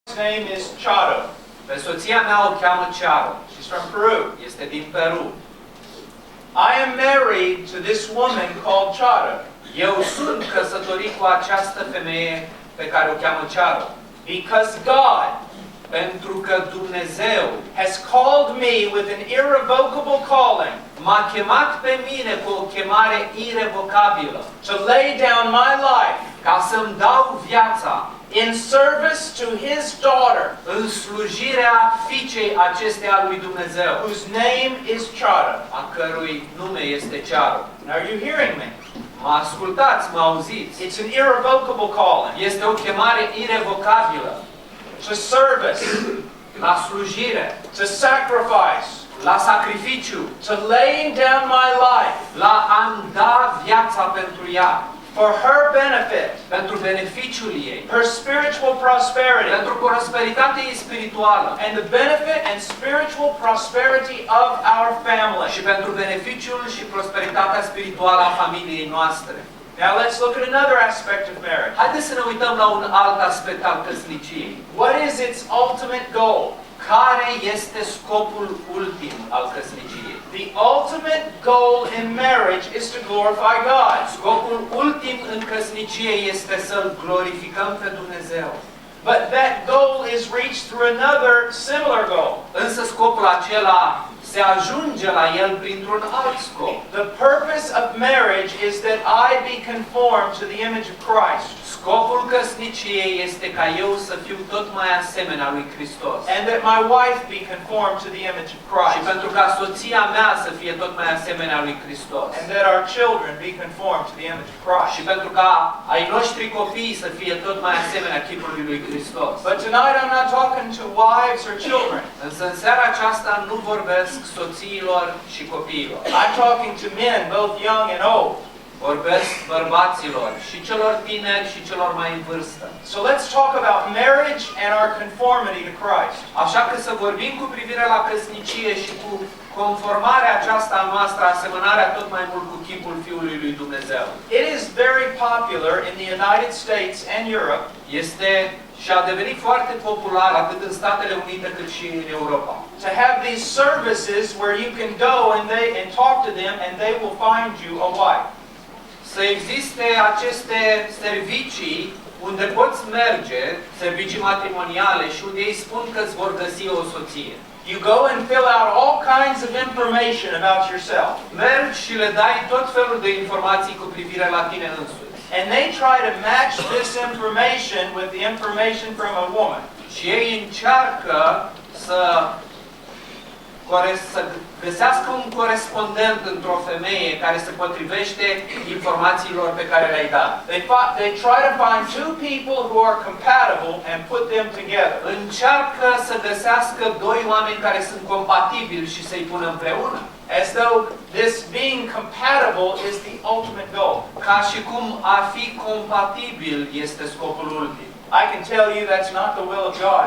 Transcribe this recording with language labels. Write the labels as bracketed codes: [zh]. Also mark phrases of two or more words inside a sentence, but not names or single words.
[en] name is Charo. [ro] Pe soția mea o cheamă Charo. [en] She's from Peru. [ro] Este din Peru. [en] I am married to this woman called Charo. [ro] Eu sunt căsătorit cu această femeie pe care o cheamă Charo. [en] Because God [ro] Pentru că Dumnezeu [en] has called me with an irrevocable calling [ro] m-a chemat pe mine cu o chemare irevocabilă. [en] to lay down my life [ro] Ca să-mi dau viața [en] in service to His daughter, [ro] în slujirea fiicei acesteia lui Dumnezeu, [en] whose name is Charo. [ro] a cărui nume este Charo. [en] Are you hearing me? [ro] Mă ascultați, mă auziți? [en] It's an irrevocable calling [ro] Este o chemare irevocabilă [en] to service, [ro] la slujire, [en] to sacrifice, [ro] la sacrificiu, [en] to laying down my life [ro] la a-mi da viața pentru ea, [en] for her benefit, [ro] pentru beneficiul ei, [en] her spiritual prosperity, [ro] pentru prosperitatea ei spirituală [en] and the benefit and spiritual prosperity of our family. [ro] și pentru beneficiul și prosperitatea spirituală a familiei noastre. [en] Now let's look at another aspect of marriage. [ro] Haideți să ne uităm la un alt aspect al căsniciei. [en] What is its ultimate goal? [ro] Care este scopul ultim al căsniciei? [en] The ultimate goal in marriage is to glorify God. [ro] Scopul ultim în căsnicie este să-L glorificăm pe Dumnezeu. [en] But that goal is reached through another similar goal. [ro] Însă scopul acela se ajunge la el printr-un alt scop. [en] The purpose of marriage is that I be conformed to the image of Christ. [ro] Scopul căsniciei este ca eu să fiu tot mai asemenea lui Hristos. [en] And that my wife be conformed to the image of [ro] Și [en] Christ. [ro] pentru ca soția mea să fie tot mai asemenea lui Hristos. [en] And that our children be conformed to the image of Christ. [ro] Și pentru ca ai noștri copii să fie tot mai asemenea chipului lui Hristos. [en] But tonight I'm not talking to wives or children. [ro] Însă în seara aceasta nu vorbesc soțiilor și copiilor. [en] I'm talking to men, both young and old. [ro] Vorbesc bărbaților și celor tineri și celor mai în vârstă. [en] So let's talk about marriage and our conformity to Christ. [ro] Așa că să vorbim cu privire la căsnicie și cu conformarea aceasta a noastră, asemănarea tot mai mult cu chipul Fiului lui Dumnezeu. [en] It is very popular in the United States and Europe [ro] Este și a devenit foarte popular atât în Statele Unite cât și în Europa. [en] to have these services where you can go and talk to them and they will find you a wife. [ro] Să existe aceste servicii unde poți merge, servicii matrimoniale, și unde ei spun că îți vor găsi o soție. [en] You go and fill out all kinds of information about yourself. [ro] Mergi și le dai tot felul de informații cu privire la tine însuți. [en] And they try to match this information with the information from a woman. [ro] Și ei încearcă să găsească un corespondent într-o femeie care se potrivește informațiilor pe care le-ai dat. [en] They try to find two people who are compatible and put them together. [ro] Încearcă să găsească doi oameni care sunt compatibili și să-i pună împreună. [en] As though this being compatible is the ultimate goal. [ro] Ca și cum a fi compatibil este scopul ultim. [en] I can tell you that's not the will of God.